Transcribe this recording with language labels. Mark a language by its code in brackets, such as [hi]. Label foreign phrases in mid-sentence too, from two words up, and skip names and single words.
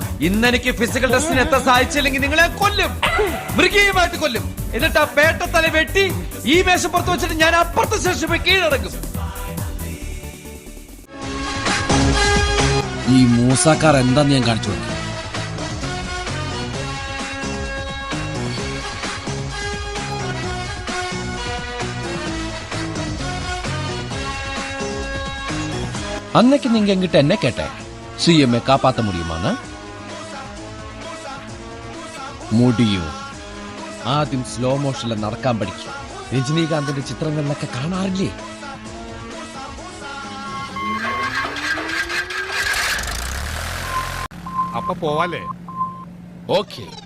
[ml] ഇന്നെനിക്ക് ഫിസിക്കൽ ടെസ്റ്റിന് എത്താൻ സാധിച്ചില്ലെങ്കിൽ നിങ്ങളെ കൊല്ലും, മൃഗീയമായിട്ട് കൊല്ലും. എന്നിട്ട് ആ പേട്ട തല വെട്ടി ഈ മേശപ്പുറത്ത് വെച്ചിട്ട് ഞാൻ അപ്പുറത്തെ ശേഷം പോയി കീഴടക്കും. ഈ മൂസാക്കാർ എന്താന്ന് ഞാൻ കാണിച്ചു കൊടുക്കും. [ta] அன்னைக்கு நீங்க என்கிட்ட என்ன கேட்டேன்? சிஎம்ஐ காப்பாற்ற முடியுமான்னு. முடியும். [ml] ആദ്യം [en] slow motion [ml] നടക്കാൻ പഠിക്കും. രജനീകാന്തിന്റെ ചിത്രങ്ങളിലൊക്കെ കാണാറില്ലേ? അപ്പൊ പോവാലേ? ഓക്കെ.